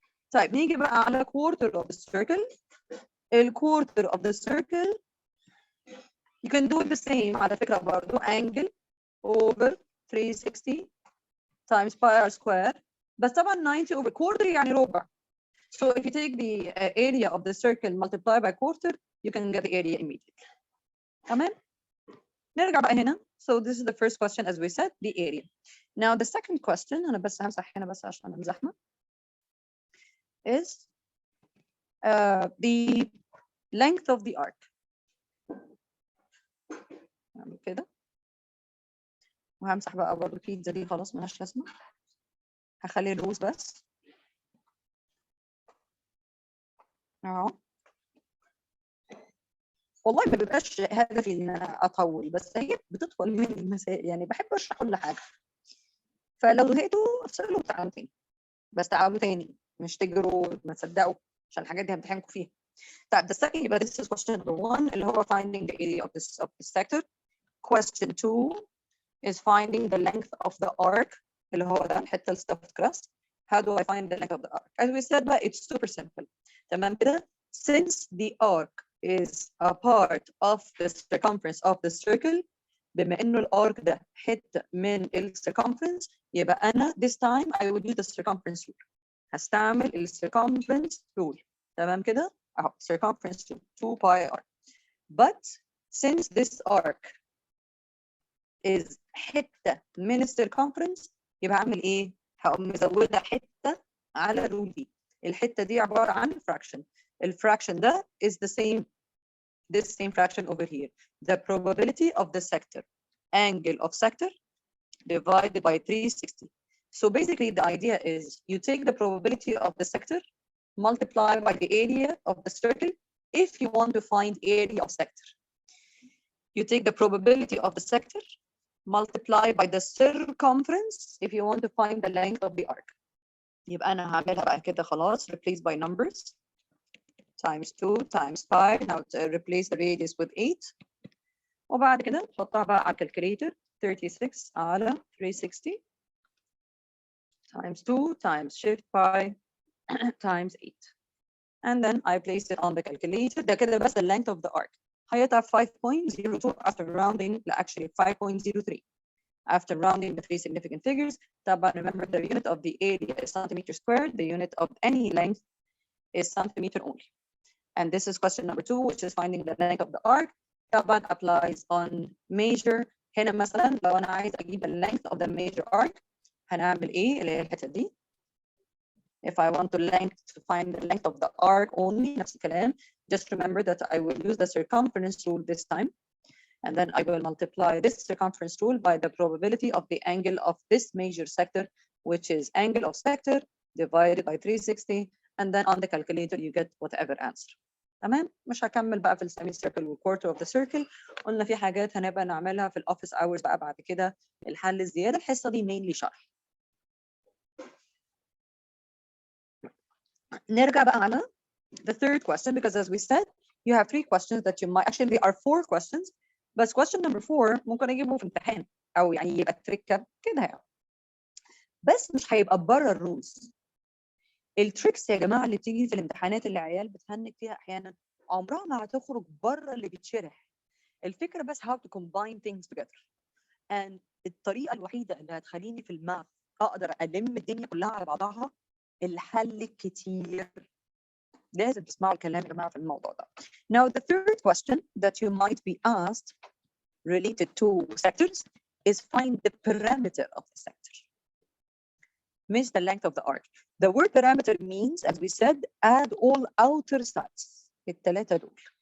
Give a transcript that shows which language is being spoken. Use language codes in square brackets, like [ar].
[ar] طيب نيجي بقى على [en] quarter of the circle. quarter of the circle you can do it the same [ar] على فكرة برضو [en] angle over 360 times pi r squared. [ar] بس طبعا 90 [en] over quarter [ar] يعني ربع. [en] So if you take the area of the circle multiplied by quarter, you can get the area immediately. [ar] تمام؟ نرجع بقى هنا. [en] So this is the first question as we said, the area. Now the second question, [ar] أنا بس همسح هنا بس عشان أنا مزحمة, [en] is the length of the arc. [ar] نعمل كده. وهمسح بقى برضه البيتزا دي خلاص ملهاش لازمة. هخلي الروز بس. اهو. والله ما بيبقاش هدفي ان انا اطول بس هي بتطول مني المسائل يعني بحب اشرح كل حاجه. فلو زهقتوا افصلوا وتعالوا تاني. بس تعالوا تاني مش تجروا ما تصدقوا عشان الحاجات دي هتمتحنكم فيها. [en] طيب the second يبقى this is question number 1 [ar] اللي هو [en] finding the area of this sector. Question 2 is finding the length of the arc [ar] اللي هو ده الحته [en] stuffed crust. How do I find the length of the arc? As we said, but it's super simple. [ar] تمام كده? [en] Since the arc is a part of the circumference of the circle, [ar] بما إنه الارك ده حتة من [en] circumference, [ar] يبقى أنا [en] this time I would use the circumference rule. [ar] هستعمل circumference rule. تمام كده؟ أهو circumference rule 2 pi r. [en] But since this arc is [ar] حتة من circumference, يبقى أعمل إيه؟ هقوم مزودة حتة على الرول دي. الحتة دي عبارة عن fraction. الفراكشن ده [en] is the same this same fraction over here. The probability of the sector, angle of sector, divided by 360. So basically the idea is you take the probability of the sector, multiply by the area of the circle if you want to find area of sector. You take the probability of the sector, multiply by the circumference if you want to find the length of the arc. [ar] يبقى أنا هعملها بقى كده خلاص, [en] replace by numbers, times 2 times 5, now replace the radius with 8. [ar] وبعد كده تحطها بقى على الكالكوليتر, 36 على 360 [en] times 2 times shift pi times 8. And then I placed it on the calculator. [ar] ده كده بس [en] the length of the arc. [ar] هيطلع 5.02 [en] after rounding, actually 5.03. After rounding the three significant figures, طبعا remember the unit of the area is centimeter squared, the unit of any length is centimeter only. And this is question number 2, which is finding the length of the arc. طبعا applies on measure. [ar] هنا مثلا لو أنا عايز أجيب [en] the length of the major arc, [ar] هنعمل إيه اللي هي الحتة دي. [en] If I want to find the length of the arc only, [ar] نفس الكلام, [en] just remember that I will use the circumference rule this time. And then I will multiply this circumference rule by the probability of the angle of this major sector, which is angle of sector divided by 360. And then on the calculator, you get whatever answer. [ar] تمام؟ مش هكمل بقى في السيمي سيركل والكوارتر اوف ذا سيركل. قلنا في حاجات هنبقى نعملها في الاوفيس اورز بقى بعد كده الحل الزياده. الحصه دي mainly شرح. نرجع بقى على [en] the third question, because as we said, you have 3 questions that you might, actually there are 4 questions, but question number 4 [ar] ممكن اجيبه في امتحان او يعني يبقى تريكه كده يعني. بس مش هيبقى بره الرولز. التريكس يا جماعه اللي بتيجي في الامتحانات اللي العيال بتهنج فيها احيانا عمرها ما هتخرج بره اللي بيتشرح. الفكره بس [en] how to combine things together. [ar] and الطريقه الوحيده اللي هتخليني في الماث اقدر الم الدنيا كلها على بعضها الحل الكتير. لازم تسمعوا الكلام يا جماعه في الموضوع ده. [en] Now the third question that you might be asked related to sectors is find the parameter of the sector. Means the length of the arc. The word parameter means, as we said, add all outer sides. [ar] الثلاثة دول.